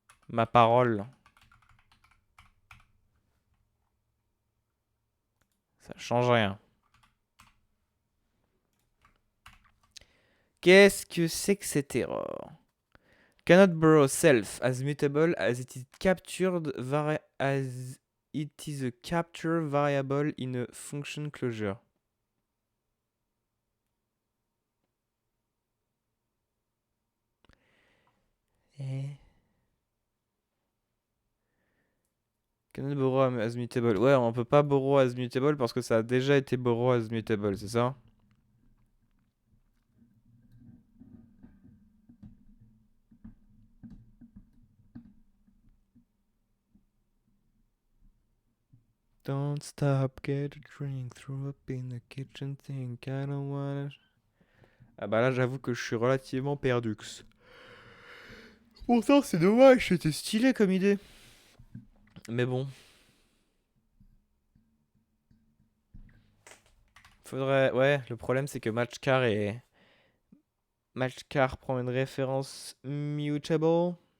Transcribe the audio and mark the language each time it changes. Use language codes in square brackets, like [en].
[fr] Ma parole. Ça change rien. Qu'est-ce que c'est que cette erreur? [en] Cannot borrow self as mutable as it is captured as it is a capture variable in a function closure. Cannot borrow as mutable. [fr] Ouais, on peut pas borrow as mutable parce que ça a déjà été borrow as mutable, c'est ça? [en] Don't stop, get a drink, throw up in the kitchen sink, I don't wanna... [fr] Ah bah là, j'avoue que je suis relativement perdux. Pourtant, c'est dommage, c'était stylé comme idée. Mais bon. Faudrait... Ouais, le problème, c'est que matchcar est... Matchcar prend une référence mutable.